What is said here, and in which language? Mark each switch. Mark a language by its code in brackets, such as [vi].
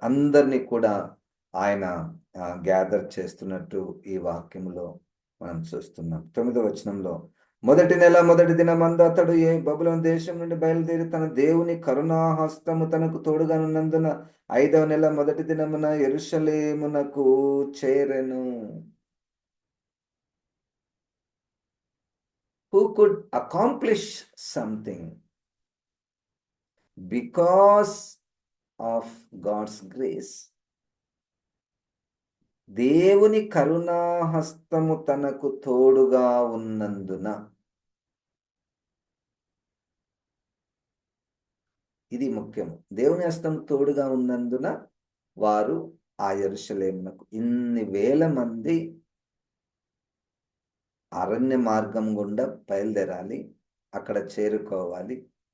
[te] అందరినీ కూడా ఆయన గ్యాదర్ చేస్తున్నట్టు ఈ వాక్యములో మనం చూస్తున్నాం. 9వ వచనంలో, మొదటి నెల మొదటి దినమందు అతడు బబులోను దేశం నుండి బయలుదేరి తన దేవుని కరుణాహస్తము తనకు తోడుగానున్నందున 5వ నెల మొదటి దినమున యెరూషలేమునకు చేరెను. [en] Who could accomplish something because of God's grace. [te] దేవుని కరుణాహస్తము తనకు తోడుగా ఉన్నందున. ఇది ముఖ్యము. దేవుని హస్తం తోడుగా ఉన్నందున వారు ఆ యెరూషలేమునకు, ఇన్ని వేల మంది అరణ్య మార్గం గుండా బయలుదేరాలి, అక్కడ చేరుకోవాలి.